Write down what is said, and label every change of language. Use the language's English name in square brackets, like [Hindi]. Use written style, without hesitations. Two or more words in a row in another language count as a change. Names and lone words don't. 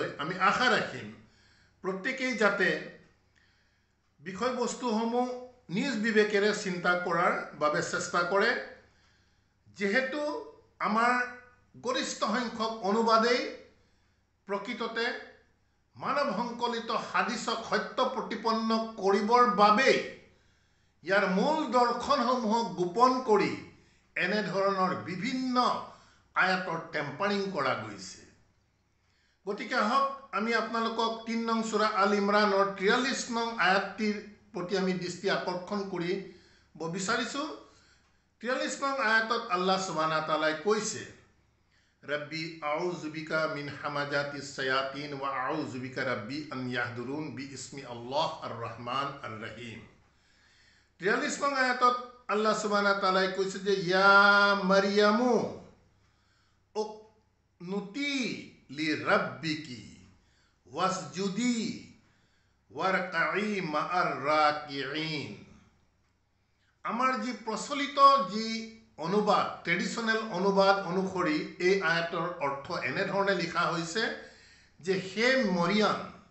[Assamese] আমি আশা ৰাখিম প্ৰত্যেকেই যাতে বিষয়বস্তুসমূহ নিজ বিবেকেৰে চিন্তা কৰাৰ বাবে চেষ্টা কৰে, যেহেতু আমাৰ গৰিষ্ঠ সংখ্যক অনুবাদেই প্ৰকৃততে মানৱ সংকলিত হাদিছক সত্য প্ৰতিপন্ন কৰিবৰ বাবে ইয়াৰ মূল দৰ্শনসমূহক গোপন কৰি এনেধৰণৰ বিভিন্ন আয়াতৰ টেম্পাৰিং কৰা গৈছে। গতিকে আহক আমি আপোনালোকক ৩ নং সূৰা আল ইমৰানৰ ৪৩ নং আয়াতটিৰ প্ৰতি আমি দৃষ্টি আকৰ্ষণ কৰিব বিচাৰিছোঁ। ৪৩ নং আয়াতত আল্লাহ সুবহানাহু তাআলাই কৈছে, [Arabic] رب أعوذ بك من همزات الشياطين وأعوذ بك رب أن يحضرون بسم الله الرحمن الرحيم. [Assamese] ৪৩ নং আয়াতত আল্লাহ [Arabic] سبحانه تعالى [Assamese] কৈছে যে [Arabic] يا مريم اقنتي لربك واسجدي واركعي مع الراكعين. [Assamese] আমাৰ যি প্ৰচলিত যি অনুবাদ, ট্ৰেডিশনেল অনুবাদ অনুসৰি এই আয়াতৰ অৰ্থ এনেধৰণে লিখা হৈছে যে হে মৰিয়াম,